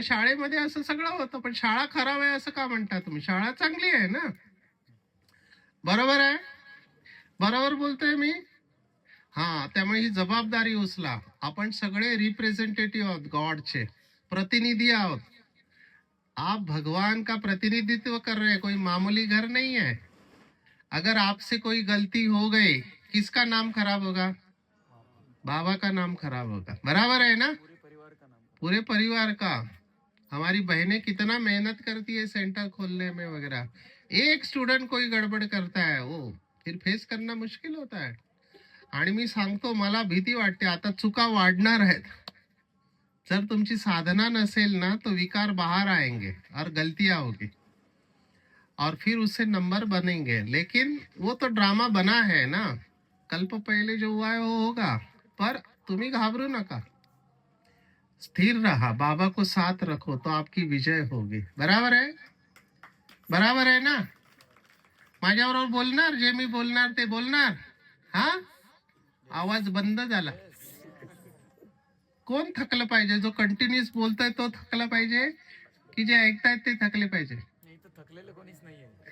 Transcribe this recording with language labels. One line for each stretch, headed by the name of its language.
Marathi: शाळेमध्ये असं सगळं होतं, पण शाळा खराब आहे असं का म्हणता तुम्ही? शाळा चांगली आहे ना। बरोबर आहे? बरोबर बोलतोय मी? हा, त्यामुळे ही जबाबदारी उचला। आपण सगळे रिप्रेझेंटेटिव्ह आहोत, गॉडचे प्रतिनिधी आहोत।
Hindi: आप भगवान का प्रतिनिधित्व कर रहे हैं, कोई मामूली घर नहीं है। अगर आपसे कोई गलती हो गई, किसका नाम खराब होगा? बाबा का नाम खराब होगा। बराबर है ना? पूरे परिवार का। हमारी बहनें कितना मेहनत करती है सेंटर खोलने में वगैरह, एक स्टूडेंट कोई गड़बड़ करता है वो फिर फेस करना मुश्किल होता है।
Marathi: आणि मी सांगतो, मला भीती वाटते, आता चुका वाढणार आहेत। जर तुमची साधना नसेल ना
Hindi: तो विकार बाहर आएंगे और गलतियां होगी और फिर उससे नंबर बनेंगे। लेकिन वो तो ड्रामा बना है ना, कल्प पहले जो हुआ है वो होगा।
Marathi: पर तुम्ही घाबरू नका, स्थिर रहा,
Hindi: बाबा को साथ रखो तो आपकी विजय होगी। बराबर है? बराबर है ना?
Marathi: माझ्याबरोबर बोलणार, जे मी बोलणार ते बोलणार। हा, आवाज बंद झाला। कोण थकलं पाहिजे? जो कंटिन्यूस बोलतोय तो थकला पाहिजे की जे ऐकतायत ते थकले पाहिजे? थकलेलं कोणीच नाहीये।